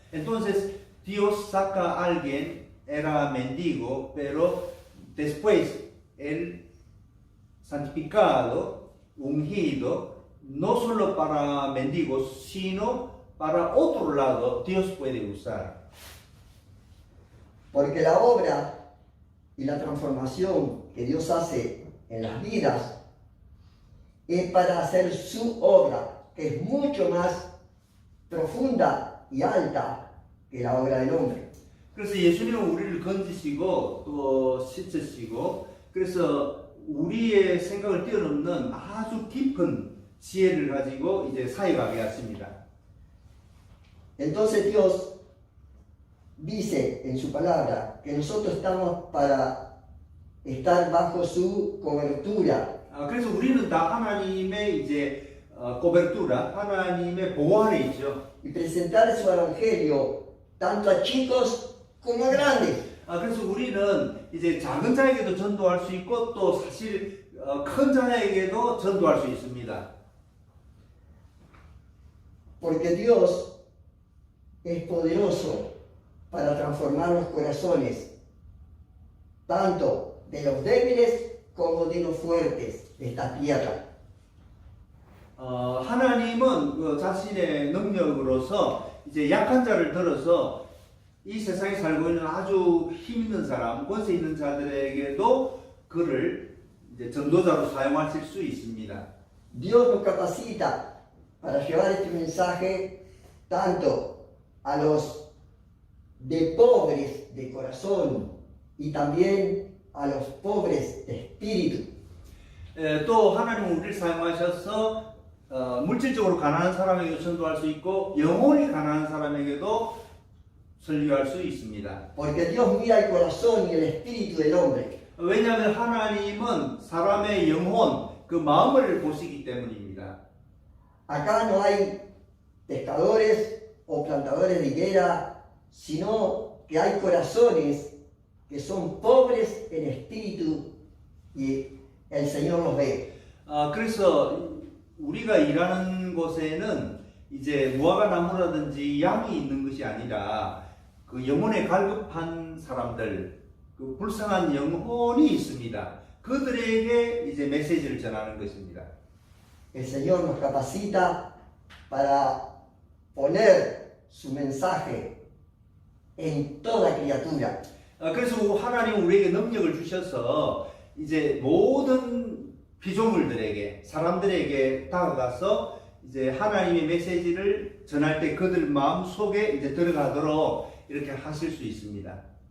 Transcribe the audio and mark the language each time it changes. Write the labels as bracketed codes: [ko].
[es] Entonces, Dios saca a alguien, era mendigo, pero después el santificado, ungido, no solo para mendigos, sino para otro lado, Dios puede usar. Porque la obra y la transformación que Dios hace en las vidas es para hacer su obra, que es mucho más profunda y alta que la obra del hombre. [ko] 그래서 예수님은 우리를 건지시고 또 씻으시고 그래서 우리의 생각을 뛰어넘는 아주 깊은 지혜를 가지고 이제 사역하게 하십니다. [es] Entonces Dios dice en su palabra que nosotros estamos para estar bajo su cobertura. [ko] 그래서 우리는 다 하나님의 이제 코베르투라, 하나님의 보호 안에 있죠. [es] Y presentar su evangelio tanto a chicos como a grandes. [ko] 그래서 우리는 이제 작은 자에게도 전도할 수 있고 또 사실 큰 자에게도 전도할 수 있습니다. [es] Porque Dios es poderoso para transformar los corazones, tanto de los débiles como de los fuertes de esta tierra. [ko] 하나님은 그 자신의 능력으로서 이제 약한 자를 들어서 이 세상에 살고 있는 아주 힘 있는 사람, 권세 있는 자들에게도 그를 이제 전도자로 사용하실 수 있습니다. [es] Dios nos capacita para llevar este mensaje tanto a los de pobres de corazón y también a los pobres de espíritu. [ko] 또 하나님은 우리를 사용하셔서 물질적으로 가난한 사람에게도 전도할 수 있고 영혼이 가난한 사람에게도 설교할 수 있습니다. [es] Porque Dios mira el corazón y el espíritu del hombre. [ko] 왜냐하면 하나님은 사람의 영혼, 그 마음을 보시기 때문입니다. [es] Acá no hay pescadores o plantadores de higuera, sino que hay corazones que son pobres en espíritu y el Señor los ve. [ko] 그래서 우리가 일하는 곳에는 이제 무화과 나무라든지 양이 있는 것이 아니라 그 영혼에 갈급한 사람들, 그 불쌍한 영혼이 있습니다. 그들에게 이제 메시지를 전하는 것입니다. [es] El Señor nos capacita para poner su mensaje en toda criatura. [ko] 그래서 하나님 우리에게 능력을 주셔서 이제 모든 피조물들에게 사람들에게 다가가서 이제 하나님의 메시지를 전할 때 그들 마음 속에 이제 들어가도록 이렇게 하실 수 있습니다.